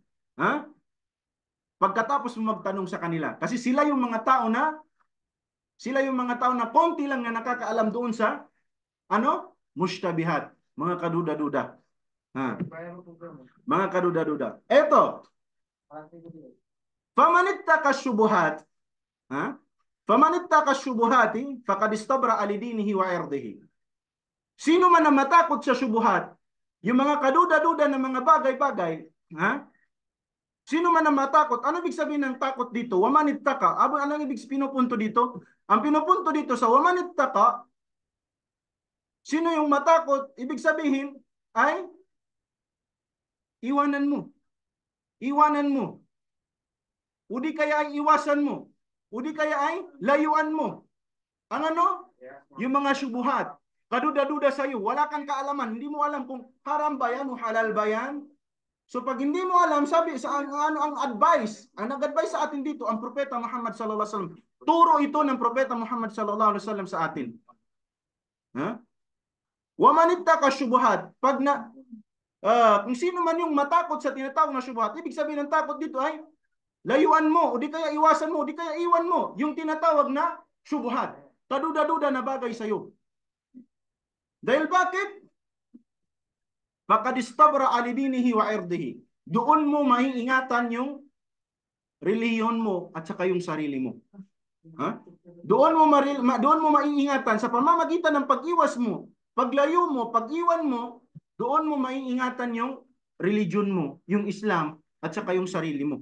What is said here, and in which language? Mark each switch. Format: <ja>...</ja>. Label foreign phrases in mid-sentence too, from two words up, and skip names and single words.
<tl>Ha? Pagkatapos mo magtanong sa kanila. Kasi sila yung mga tao na konti lang na nakakaalam doon sa mushtabihat, mga kaduda-duda. Ha. Mga kaduda-duda. Eto.</tl> <ar>فمن اتقى الشبهات. Ha? فمن اتقى الشبهات فقد استبرأ لدينه وعرضه.</ar> <tl>Sino man na matakot sa syubuhat, yung mga kaduda-duda ng mga bagay-bagay, ha? Sino man na matakot, ano ibig sabihin ng takot dito? Wamanittaka. Ano ibig pinupunto dito? Ang pinupunto dito sa wamanittaka, sino yung matakot? Ibig sabihin ay iwanan mo. Iwanan mo. O di kaya ay iwasan mo. O di kaya ay layuan mo. Ang ano? Yung mga syubuhat. Kaduda-duda sa iyo. Wala kang kaalaman. Hindi mo alam kung haram ba yan o halal ba yan. So pag hindi mo alam, sabi sa ang advice, ang nag-advise sa atin dito, ang propeta Muhammad</tl> <ar>صلى الله عليه وسلم.</ar> <tl>Turo ito ng propeta Muhammad</tl> <ar>صلى الله عليه وسلم</ar> <tl>sa atin. Ha?</tl> <ar>ومن اتقى الشبهات.</ar> <tl>Kung sino man yung matakot sa tinatawag na syubuhat, ibig sabihin ng takot dito ay layuan mo, o di kaya iwasan mo, o di kaya iwan mo yung tinatawag na syubuhat. Kaduda-duda na bagay sa iyo. Dahil bakit?</tl> <ar>فقد استبرأ لدينه وعرضه.</ar> <tl>Doon mo maiingatan yung reliyon mo at saka yung sarili mo. Ha? Doon mo maiingatan sa pamamagitan ng pag-iwas mo, paglayo mo, pag-iwan mo, doon mo maiingatan yung religion mo, yung Islam at saka yung sarili mo.</tl>